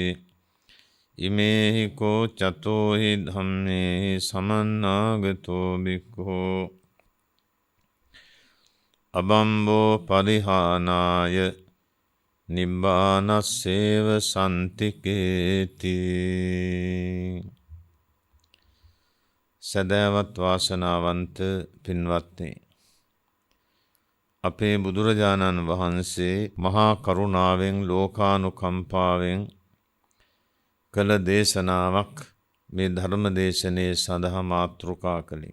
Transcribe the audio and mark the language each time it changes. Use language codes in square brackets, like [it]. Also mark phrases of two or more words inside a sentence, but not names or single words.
[pi] ඉමේහි කෝ චතෝහි ධම්මේහි සමන්නාගතෝ භික්ඛෝ අබම්බෝ පරිහානාය නිබ්බානස්සේව සන්තිකේති. [si] සදෑවත් වාසනාවන්ත පින්වත්නි, අපේ බුදුරජාණන් වහන්සේ මහා කරුණාවෙන් ලෝකානුකම්පාවෙන් කළ දේශනාවක් මේ ධර්ම දේශනයේ සඳහා මාතෘකා කළේ.